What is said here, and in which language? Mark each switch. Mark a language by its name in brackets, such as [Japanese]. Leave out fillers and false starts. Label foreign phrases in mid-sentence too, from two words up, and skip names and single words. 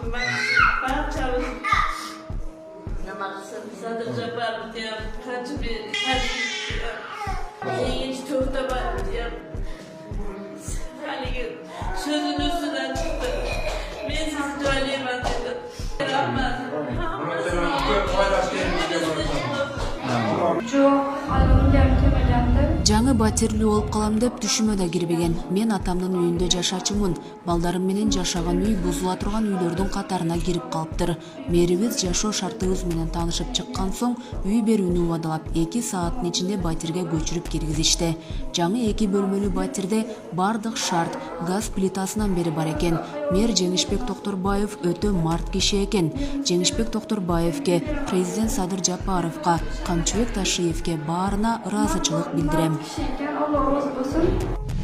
[Uzbek] Barchamiz nima qilsin? Sadir Japarov ham, Cengiz To'xtaboyev ham haligi so'zini ustidan chiqdi. Men sizni joylayman dedi. Rahmat. [Kyrgyz] жаңы батирлүү болуп калам деп түшүмө да кирбеген. Мен атамдын үйүндө жашачумун. Балдарым менен жашаган үй бузула турган үйлөрдүн катарына кирип калыптыр. Мэрибиз жашоо шартыбыз менен таанышып чыккан соң үй берүүнү убадалап 2 сааттын ичинде батирге көчүрүп киргизишти. Жаңы 2 бөлмөлүү батирде бардык шарт газ плитасынан бери бар экен. Мэр Жеңишбек Токторбаев өтө март киши экен. Жеңишбек Токторбаевге, президент Садыр Жапаровго, Камчыбек Ташиевге баарына ыраазычылык билдирем. [Uzbek] Alloh rozi bo'lsin.